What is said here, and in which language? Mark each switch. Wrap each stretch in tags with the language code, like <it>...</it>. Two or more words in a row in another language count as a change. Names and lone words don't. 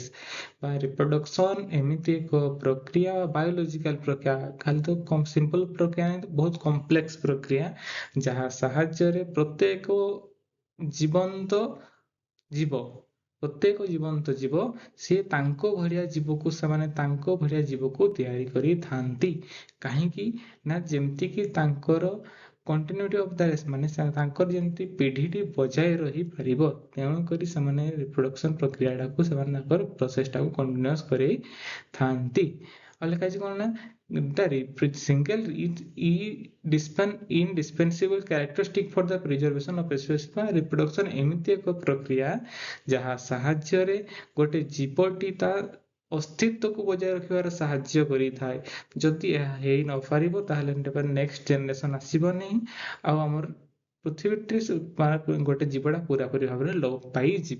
<or>ବା ରିପ୍ରଡକ୍ସନ ଏମିତି ଏକ ପ୍ରକ୍ରିୟା ବାୟୋଲୋଜିକାଲ ପ୍ରକ୍ରିୟା, ଖାଲି ତ ସିମ୍ପଲ ପ୍ରକ୍ରିୟା ନାହିଁ, ବହୁତ କମ୍ପ୍ଲେକ୍ସ ପ୍ରକ୍ରିୟା ଯାହା ସାହାଯ୍ୟରେ ପ୍ରତ୍ୟେକ ଜୀବନ୍ତ ଜୀବ ସିଏ ତାଙ୍କ ଭଳିଆ ଜୀବକୁ ସେମାନେ ତାଙ୍କ ଭଳିଆ ଜୀବକୁ ତିଆରି କରିଥାନ୍ତି। କାହିଁକି ନା ଯେମିତି କି ତାଙ୍କର</or> <en>continuity of the race</en> <or>ମାନେ ତାଙ୍କର ଯେମିତି ପିଢ଼ିଟି ବଜାୟ ରହିପାରିବ, ତେଣୁକରି ସେମାନେ ରିପ୍ରଡକ୍ସନ ପ୍ରକ୍ରିୟାଟାକୁ ସେମାନେ ତାଙ୍କର ପ୍ରୋସେସଟାକୁ କଣ୍ଟିନ୍ୟୁଅସ୍ କରେଇଥାନ୍ତି। ଆଉ ଲେଖା ଅଛି କଣ ନା</or> <en>the single indispensable characteristic for the preservation of species।</en> <or>reproduction ଏମିତି ଏକ ପ୍ରକ୍ରିୟା ଯାହା ସାହାଯ୍ୟରେ ଗୋଟେ ଜୀବଟି ତା अस्तित्वକୁ ବଜାୟ ରଖିବାରେ ସାହାଯ୍ୟ କରିଥାଏ। ଯଦି ଏହା ହେଇ ନ ପାରିବ ତାହେଲେ</or> <en>next generation</en> <or>ଆସିବନି ଆଉ ଆମର ପୃଥିବୀରେ ଗୋଟେ ଜୀବଟା ପୁରାପୁରି ଭାବରେ ଲୋପ ପାଇଯିବ।</or>